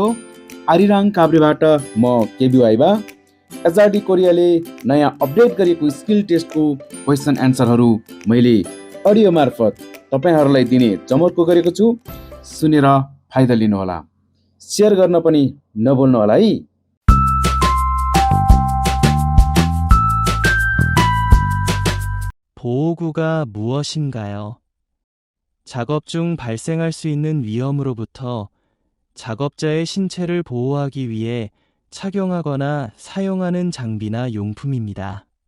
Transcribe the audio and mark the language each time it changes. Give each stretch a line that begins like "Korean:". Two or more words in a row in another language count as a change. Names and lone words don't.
Nepali: आरिराङ काभ्रेबाट म केबी वाइबा। एचआरडी कोरियाले नयाँ अपडेट गरेको
English: skill testको question answerहरू
Nepali: मैले अडियो मार्फत तपाईँहरूलाई दिने जमर्को गरेको छु। सुनेर फाइदा लिनुहोला। सेयर गर्न पनि नभुल्नुहोला है।
Korean: 보호구가 무엇인가요? 작업 중 발생할 수 있는 위험으로부터 작업자의 신체를 보호하기 위해 착용하거나 사용하는 장비나 용품입니다.